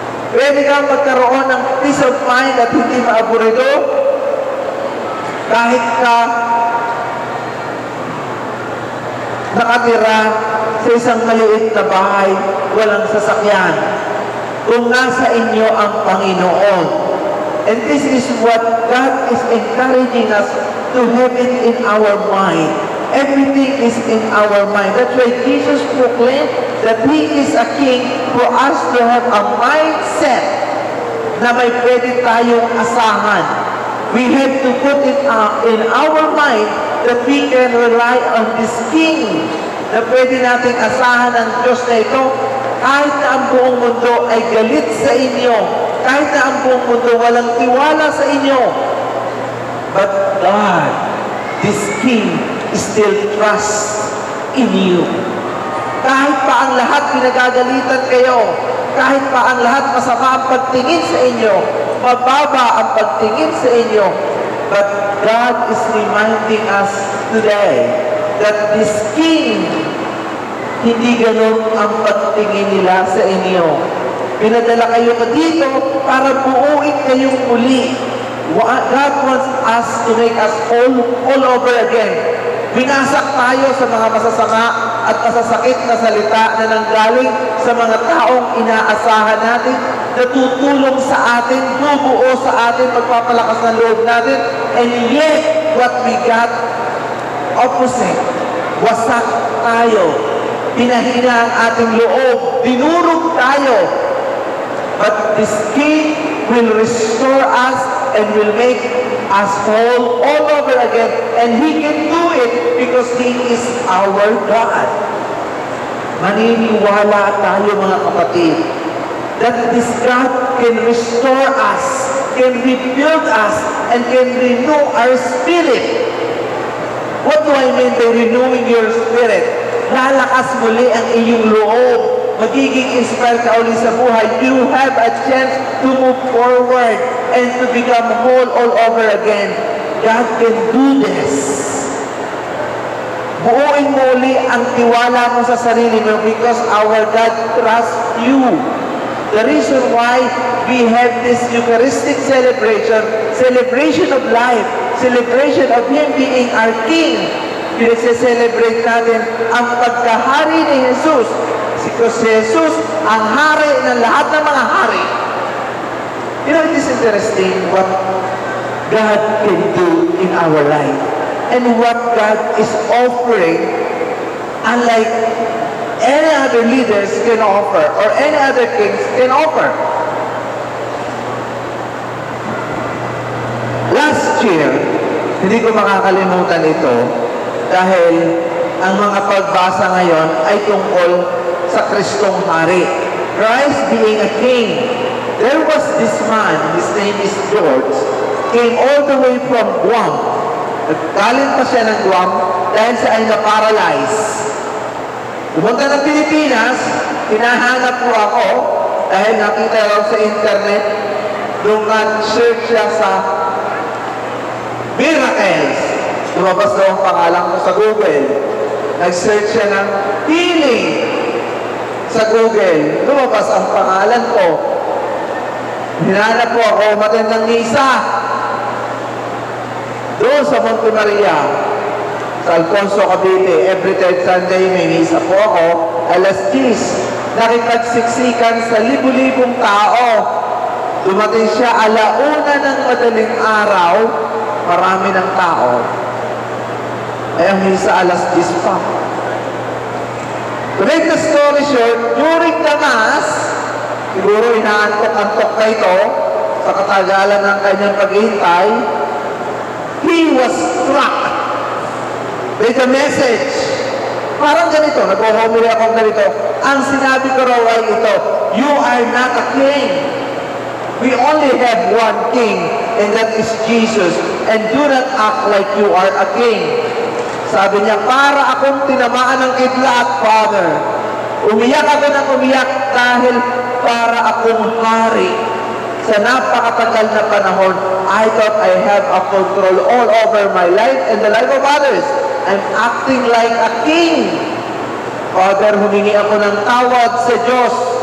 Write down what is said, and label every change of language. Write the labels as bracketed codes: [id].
[tl] Pwede kang magkaroon ng [en] peace of mind [tl] at hindi maaburido kahit ka nakatira sa isang maliit na bahay, walang sasakyan. Kung nasa inyo ang Panginoon. [en] And this is what God is encouraging us to have it in our mind. Everything is in our mind. That's why Jesus proclaimed that He is a King for us to have a mindset [tl] na may pwede tayong asahan. [en] We have to put it in our mind that we can rely on this King [tl] na pwede nating asahan ang Diyos na ito kahit na ang buong mundo ay galit sa inyo, kahit na ang buong mundo walang tiwala sa inyo. [en] But God, this King, still trusts in you. [tl] Kahit pa ang lahat pinagagalitan kayo, kahit pa ang lahat masama ang pagtingin sa inyo, mababa ang pagtingin sa inyo, [en] but God is reminding us today that this King, [tl] hindi ganun ang pagtingin nila sa inyo. Pinadala kayo dito para buuin kayong muli. [en] God wants us to make us all over again. [tl] Binasak tayo sa mga masasama at masasakit na salita na nanggaling sa mga taong inaasahan natin, na tutulong sa atin, bubuo sa atin, magpapalakas ng loob natin, [en] and yet, what we got, opposite. [tl] Wasak tayo. Pinahina ang ating loob. Dinurog tayo. [en] But this King will restore us and will make us whole all over again. And He can do it because He is our God. [tl] Maniniwala tayo mga kapatid [en] that this God can restore us, can rebuild us, and can renew our spirit. What do I mean by renewing your spirit? [tl] Lalakas muli ang iyong loob. Magiging inspired ka ulit sa buhay. [en] You have a chance to move forward and to become whole all over again. God can do this. [tl] Buuin mo uli ang tiwala mo sa sarili mo [en] because our God trusts you. The reason why we have this Eucharistic celebration of life, celebration of Him being our King, [tl] pinagse-celebrate natin ang pagkahari ni Jesus. Si Jesus, ang hari ng lahat ng mga hari. [en] You know, it is interesting what God can do in our life and what God is offering, unlike any other leaders can offer or any other kings can offer. Last year, [tl] hindi ko makakalimutan ito dahil ang mga pagbasa ngayon ay tungkol sa Kristong Hari. [en] Christ being a king. There was this man, his name is George, came all the way from Guam. [tl] Nagkaling pa siya ng Guam dahil siya ay na-paralyze. Pumunta ng Pilipinas, hinahanap ko ako dahil nakita lang sa internet, nung nag-search siya sa miracles. Lumabas daw ang pangalan ko sa Google. Nag-search siya ng healing sa Google. Lumabas ang pangalan ko. Hinanap po ako matindang misa. Doon sa Monte Maria, sa Alfonso, Cavite, [en] every third Sunday [tl] may misa po ako, alas 10. Nakipagsiksikan sa libu-libong tao. Dumating siya alauna ng madaling araw, marami ng tao. Ay ang misa alas 10 pa. [en] To make the story short, during the Mass, [tl] siguro inaantok-antok na ito sa katagalan ng kanyang paghihintay, [en] he was struck with the message [tl] Parang ganito, nag-homily ako ganito. Ang sinabi ko raw ay ito, [en] you are not a king. We only have one king, and that is Jesus. And do not act like you are a king. [tl] Sabi niya, para akong tinamaan ng kidlat, Father. Umiyak ako ng umiyak dahil para akong hari. Sa napakatagal na panahon, [en] I thought I have a control all over my life and the life of others. I'm acting like a king. [tl] Father, humingi ako ng tawad sa Diyos.